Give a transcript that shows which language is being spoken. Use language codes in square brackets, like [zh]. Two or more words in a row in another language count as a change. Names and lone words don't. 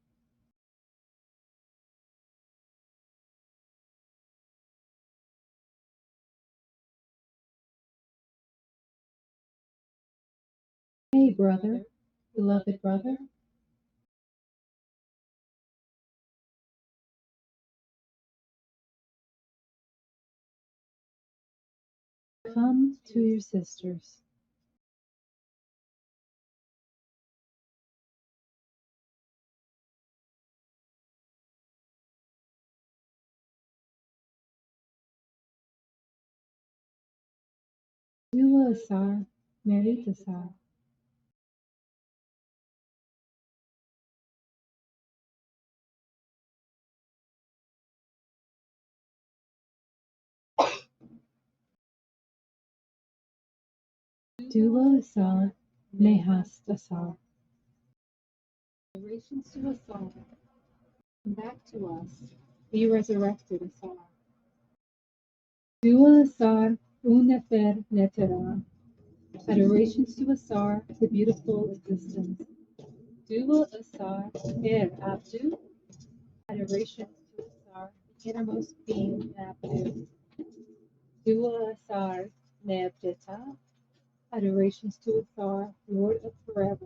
[en] Hey brother, beloved brother. Come to your sisters. [egy] Dua asar, merit asar. Dua asar, nehast asar. [en] Generations to asar, come back to us, be resurrected asar. [egy] Dua asar, unefer netera. [en] Adorations to Asar, the beautiful existence. [egy] Dua Asar, Abdu. [en] Adorations to Asar, the innermost being in Abdu. [egy] Dua Asar, Nebdeta. [en] Adorations to Asar, Lord of forever.